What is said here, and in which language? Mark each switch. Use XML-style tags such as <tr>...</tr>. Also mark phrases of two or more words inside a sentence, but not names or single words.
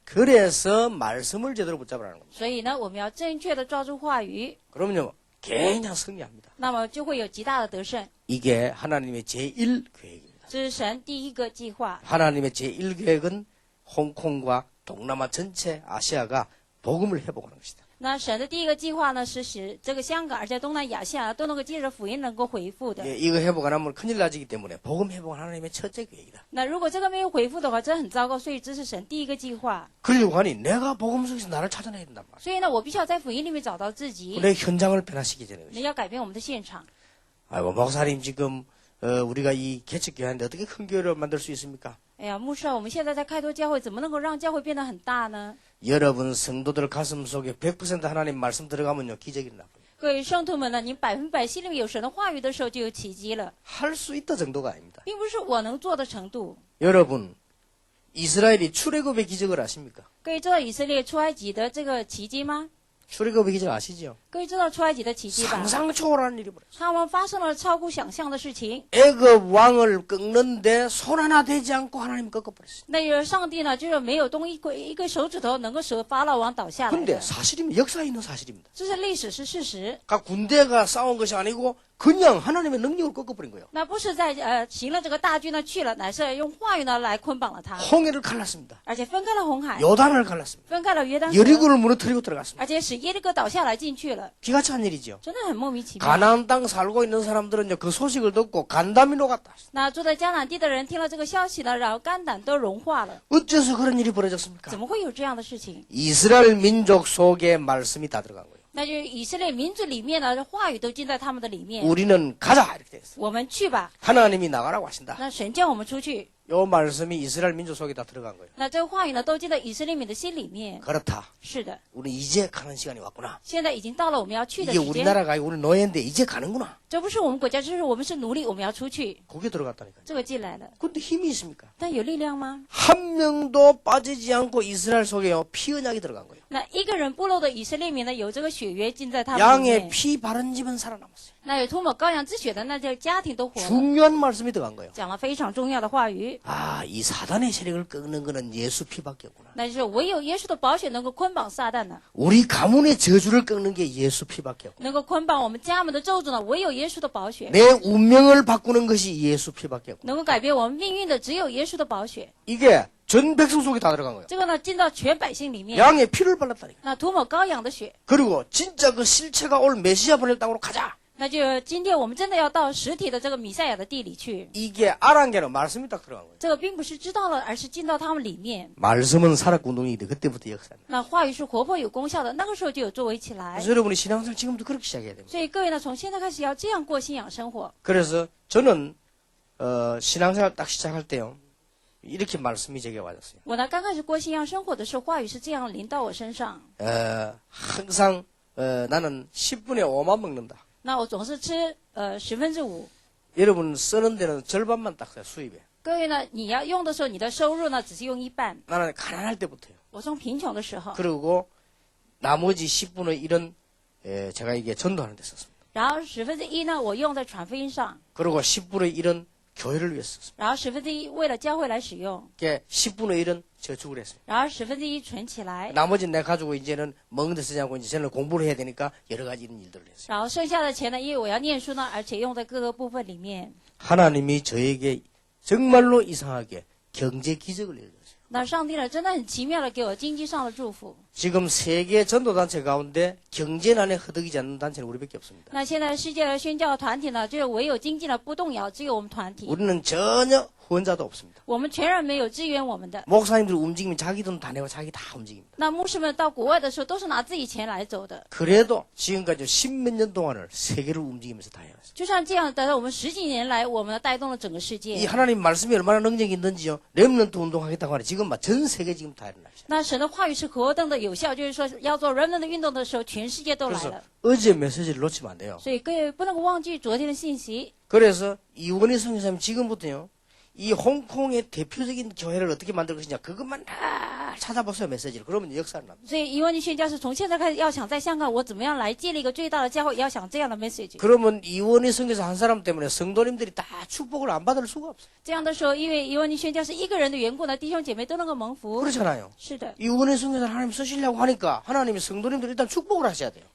<ko>그래서 말씀을 제대로 붙잡으라는 겁니다.</ko> <zh>所以呢，我们要正确的抓住话语，</zh> <ko>그러면요 그냥 승리합니다.</ko> <zh>那么就会有极大的得胜。</zh> <ko>이게 하나님의 제1계획입니다.</ko> <zh>这是神第一个计划。</zh> <ko>하나님의 제1계획은 홍콩과 동남아 전체 아시아가 복음을 회복하는 것이다.</ko> <zh>那神的第一个计划呢，是使这个香港而且东南亚西亚都能够借着福音能够恢复的。</zh> <ko>예, 이거 회복 안 하면 큰일 나지기 때문에 복음 회복은 하나님의 첫째 계획이다.</ko> <zh>那如果这个没有恢复的话，这很糟糕。所以这是神第一个计划。</zh> <ko>그러려고 하니 내가 복음 속에서 나를 찾아내야 된단 말이야.</ko> <zh>所以呢，我必须要在福音里面找到自己，</zh> <ko>내 현장을 변화시키게 되는</ko> <zh>你</zh> <ko>것이다.</ko> <zh>要改变我们的现场。</zh> <ko>아이고 목사님 지금 우리가 이 개척교회인데 어떻게 큰 교회를 만들 수 있습니까?</ko> <zh>哎呀，牧师啊，我们现在在开拓教会，怎么能够让教会变得很大呢？</zh> <ko>여러분 성도들 가슴 속에 100% 하나님 말씀 들어가면요 기적이 일어나요.</ko> <zh>各位圣徒们呢，你100%心里面有神的话语的时候，就有奇迹了，</zh> <ko>할 수 있다 정도가 아닙니다.</ko> <zh>并不是我能做的程度。</zh> <ko>여러분 이스라엘이 출애굽의 기적을 아십니까?</ko> <zh>各位知道以色列出埃及的这个奇迹吗？</zh> <ko>출애굽의 기적 아시죠?</ko> <zh>各位知道出埃及的奇迹吧？</zh> <ko>상상 초월한 일이 벌어졌어요.</ko> <zh>他们发生了超乎想象的事情。</zh> <ko>애굽 왕을 꺾는데 손 하나 대지 않고 하나님 꺾어버렸어요.</ko> <zh>那就是上帝呢，就是没有动一个手指头能够使法老王倒下来</zh> <ko>근데</ko> <zh>的。</zh> <ko>사실이면 역사에 있는 사실입니다.</ko> <zh>这是历史，是事实。</zh> <ko>각 군대가 싸운 것이 아니고 그냥 하나님의 능력을 꺾어버린 거예요.</ko> <zh>那不是在行了这个大军呢去了，乃是用话语呢来捆绑了他，</zh> <ko>홍해를 갈랐습니다.</ko> <zh>而且分开了红海，</zh> <ko>요단을 갈랐습니다.</ko> <zh>分开了约旦河，</zh> <ko>여리고를 무너뜨리고 들어갔습니다.</ko> <zh>而且使耶利哥倒下来进去了，</zh> <ko>기가 찬 일이죠.</ko> <zh>真的很莫名其妙。</zh> <ko>가나안 땅 살고 있는 사람들은요 그 소식을 듣고 간담이 녹았다.</ko> <zh>那住在迦南地的人听了这个消息呢，然后肝胆都融化了。</zh> <ko>어째서 그런 일이 벌어졌습니까?</ko> <zh>怎么会有这样的事情？</zh> <ko>이스라엘 민족 속에 말씀이 다 들어간 거예요.</ko> <zh>那就是以色列民族里面呢，话语都进在他们的里面。</zh> <ko>우리는 가자 이렇게 됐어요.</ko> <zh>我们去吧，</zh> <ko>하나님이 나가라고 하신다.</ko> <zh>那神叫我们出去，</zh> <ko>요 말씀이 이스라엘 민족 속에 다 들어간 거예요.</ko> <zh>那这个话语呢都进到以色列民的心里面。</zh> <ko>그렇다.</ko> <zh>是的，</zh> <ko>우리 이제 가는 시간이 왔구나.</ko> <zh>现在已经到了我们要去的</zh> <ko>이게</ko> <zh>时间。</zh> <ko>우리나라가 아니고 우리 노예인데 이제 가는구나.</ko> <zh>这不是我们国家，这是我们是奴隶，我们要出去。</zh> <ko>거기에 들어갔다니까요.</ko> <zh>这个进来了，</zh> <ko>근데 힘이 있습니까?</ko> <zh>但有力量吗？</zh> <ko>한 명도 빠지지 않고 이스라엘 속에요 피 언약이 들어간 거예요.</ko> <zh>那一个人部落的以色列民呢，有这个血缘进在他们里</zh> <ko>양의</ko> <zh>面。</zh> <ko>피 바른 집은 살아남았어요.</ko> <zh>那有涂抹羔羊之血的，那这个家庭都活了。</zh> <ko>중요한 말씀이 들어간 거예요.</ko> <zh>讲了非常重要的话语，</zh> <ko>아, 이 사단의 세력을 꺾는 거는 예수 피밖에 없구나.</ko> <zh>那就是唯有耶稣的宝血能够捆绑撒旦呢，</zh> <ko>우리 가문의 저주를 꺾는 게 예수 피밖에 없구나.</ko> <zh>能够捆绑我们家门的咒诅呢，唯有耶稣的宝血，</zh> <ko>내 운명을 바꾸는 것이 예수 피밖에 없구나.</ko> <zh>能够改变我们命运的只有耶稣的宝血。</zh> <ko>이게 전 백성 속에 다 들어간 거예요.</ko> <zh>这个呢，进到全百姓里面，</zh> <ko>양의 피를 발랐다니까.</ko> <zh>那涂抹羔羊的血，</zh> <ko>그리고 진짜 그 실체가 올 메시아 보낼 땅으로 가자.</ko> <zh>那就今天我们真的要到实体的这个弥赛亚的地里去。</zh> <ko>이게 알한 게는 말씀이 딱 들어간 거예요.</ko> <zh>这个并不是知道了，而是进到他们里面。</zh> <ko>말씀은 살았고 운동이돼. 그때부터 역사입니다.</ko> <zh>那话语是活泼有功效的，那个时候就有作为起来。</zh> <ko>그래서 여러분이 신앙생활 지금부터 그렇게 시작해야 됩니다.</ko> <zh>所以各位呢，从现在开始要这样过信仰生活。</zh> <ko>그래서 저는 신앙생활 딱 시작할 때요. 이렇게 말씀이 제게 와졌어요.</ko> <zh>我呢，刚开始过信仰生活的时候，话语是这样临到我身上。</zh> <ko>항상 나는 10분에 5만 먹는다.</ko> <zh>那我总是吃5/10。</zh> <ko>여러분 쓰는 데는 절반만 딱 써요. 수입에.</ko> <zh>各位呢，你要用的时候，你的收入呢只是用一半。</zh> <ko>나는 가난할 때부터요.</ko> <zh>我从贫穷的时候，</zh> <ko>그리고 나머지 10분의 1은 제가 이게 전도하는 데 썼습니다.</ko> <zh>然后1/10呢，我用在传福音上，</zh> <ko>그리고 10분의 1은 교회를 위해서 썼습니다.</ko> <zh>然后1/10为了教会来使用，</zh> <ko>이게 10분의 1은 저축을 했어요.</ko> <zh>然后1/10存起来，</zh> <ko>나머지는 내가 가지고 이제는 먹는 데 쓰지 않고 이제 저는 공부를 해야 되니까 여러 가지 이런 일들을 했어요.</ko> <zh>然后剩下的钱呢，因为我要念书呢，而且用在各个部分里面。</zh> <ko>하나님이 저에게 정말로 이상하게 경제 기적을 내려줬어요.</ko> <zh>那上帝呢，真的很奇妙的给我经济上的祝福。</zh> <ko>지금 세계 전도단체 가운데 경제난에 허덕이지 않는 단체는 우리밖에 없습니다.</ko> <zh>那现在世界的宣教团体呢，就是唯有经济呢不动摇，只有我们团体，</zh> <ko>우리는 전혀 후원자도 없습니다.</ko> <zh>我们全然没有支援我们的。</zh> <ko>목사님들 움직이면 자기 돈 다 내고 자기 다 움직입니다.</ko> <zh>那牧师们到国外的时候，都是拿自己钱来走的。</zh> <ko>그래도 지금까지 10몇 년 동안을 세계를 움직이면서 다 해왔어요.</ko> <zh>就像这样的，我们10几年来，我们带动了整个世</zh> <ko>이</ko> <zh>界。</zh> <ko>하나님 말씀이 얼마나 능력이 있는지요. 렘넌트 운동하겠다고 하니 지금 막 전 세계 지금 다 일어나요.</ko> <zh>那神的话语是何等的有效，就是说要做人们的运动的时候，全世界都来</zh> <ko>그래서</ko> <zh>了。</zh> <ko>어제 메시지를 놓치면 안 돼요.</ko> <zh>所以各位不能够忘记昨天的信息。</zh> <ko>그래서 이원희 선교사님 지금부터요. 이 홍콩의 대표적인 교회를 어떻게 만들 것이냐 그것만 다 찾아보세요 메시지를. 그러면 역사를 납니다.</ko> <zh>所以伊文尼宣教士从现在开始要想在香港，我怎么样来建立一个最大的教会，也要想这样的 message。</zh> <ko>그러면 이원희 선교사 한 사람 때문에 성도님들이 다 축복을 안 받을 수가 없어요.</ko> <zh>这样的时候，因为伊文尼宣教士一个人的缘故呢，弟兄姐妹都能够蒙福。</zh> <ko>그렇잖아요.</ko> <zh>是的，</zh> <ko>이원희 선교사를 하나님 쓰시려고 하니까 하나님이 성도님들 일단 축복을 하셔야 돼요.</ko>